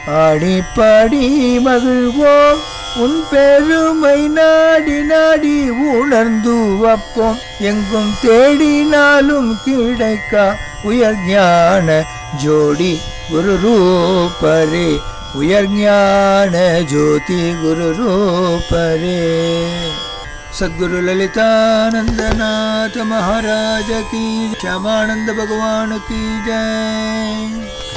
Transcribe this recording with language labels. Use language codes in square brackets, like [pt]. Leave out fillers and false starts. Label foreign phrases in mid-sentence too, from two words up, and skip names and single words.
[ta] ஆடி பாடி மகிழ்வோம் உன் பெருமை நாடி நாடி உணர்ந்து வப்போம் எங்கும் தேடினாலும் கிடைக்கா உயர் ஞான ஜோடி குரு ரூபரே உயர் ஞான ஜோதி குரு ரூபரே. [hi] सद्गुरु ललितानंदनाथ महाराज की, श्यामानंद भगवान की जय.